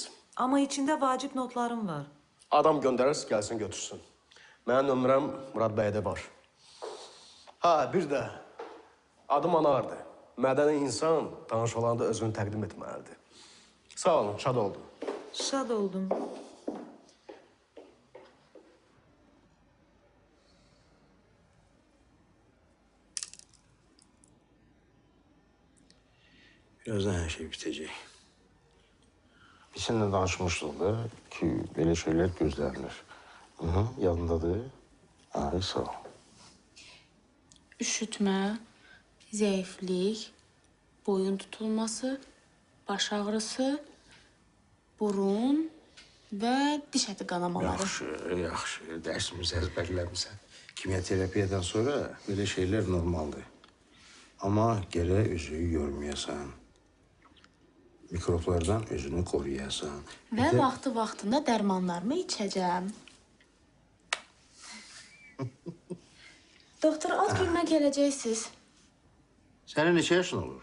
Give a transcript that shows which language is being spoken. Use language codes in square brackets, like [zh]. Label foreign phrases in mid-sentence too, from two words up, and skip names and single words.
[az] Amma içində vacib notlarım var. Adam göndərərsiniz, gəlsin götürsün. Mənim nömrəm Murad bəydə var. Bir də adım Anardır. Mədəni insan tanış olanda özünü təqdim etməlidir. Sağ olun, şad oldum. Şad oldum. [tr] Birazdan her şey bitecek. Biz seninle danışmıştık da ki böyle şeyler gözlərilir. [az] Yadındadır. Ay sağ ol. Üşütmə, zəiflik, boyun tutulması, baş ağrısı, burun və diş əti qanamaları. Yaxşı. Dərsimizi əzbərləmişsən. [tr] Kimyoterapiyadan sonra böyle şeyler normaldir. [az] Ama gərək üzüyü görməyəsən. Mikroplardan özünü qoruyasan. Və vaxtında dərmanlarımı içəcəm. Doktor, az günə gələcəksiniz. Sənin neçə yaşın olur?